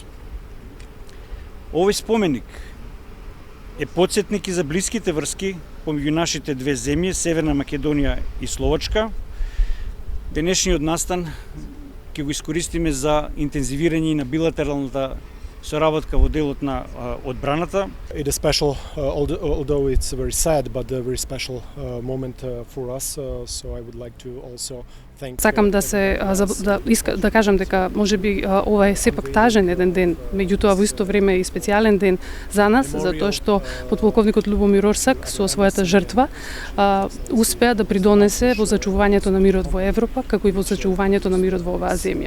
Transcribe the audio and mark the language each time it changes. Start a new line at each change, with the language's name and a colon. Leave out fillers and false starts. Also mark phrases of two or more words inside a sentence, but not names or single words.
Macedonian: Овој споменик е потсетник и за блиските врски помеѓу нашите две земји, Северна Македонија и Словачка. Денешниот настан ќе го искористиме за интензивирање на билатералната соработка во делот на одбраната.
English: It is special, although it's very sad, but a very special moment for us. So I would like to also thank.
Macedonian: Сакам да кажам дека можеби ова е сепак тажен еден ден, меѓутоа во исто време и специјален ден за нас, затоа што подполковникот Љубомир Орсак со својата жртва успеа да придонесе во зачувувањето на мирот во Европа, како и во зачувувањето на мирот во оваа земја.